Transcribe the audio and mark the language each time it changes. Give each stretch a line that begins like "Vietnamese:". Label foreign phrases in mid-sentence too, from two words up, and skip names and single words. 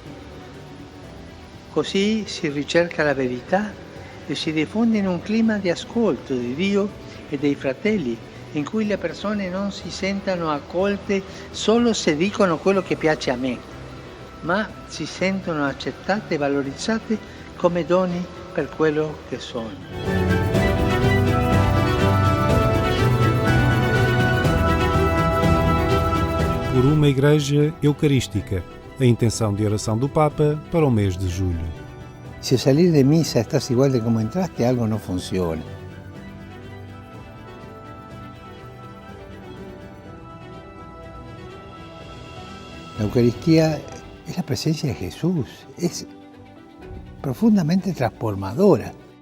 Italian: Così si ricerca la verità e si diffonde in un clima di ascolto di Dio e dei fratelli, in cui le persone non si sentano accolte solo se dicono quello che piace a me, ma si sentono accettate e valorizzate come doni per quello che sono.
Portuguese: Por uma Igreja Eucarística, a intenção de oração do Papa para o mês de julho.
Spanish: Si salir de misa estás igual de como entraste, algo no funciona. La Eucaristía es la presencia de Jesús, es profundamente transformadora.